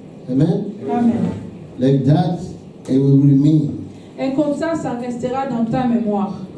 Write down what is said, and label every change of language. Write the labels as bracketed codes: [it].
[en] Amen. Amen. Like that, it will remain. [fr] Et comme ça restera dans ta mémoire.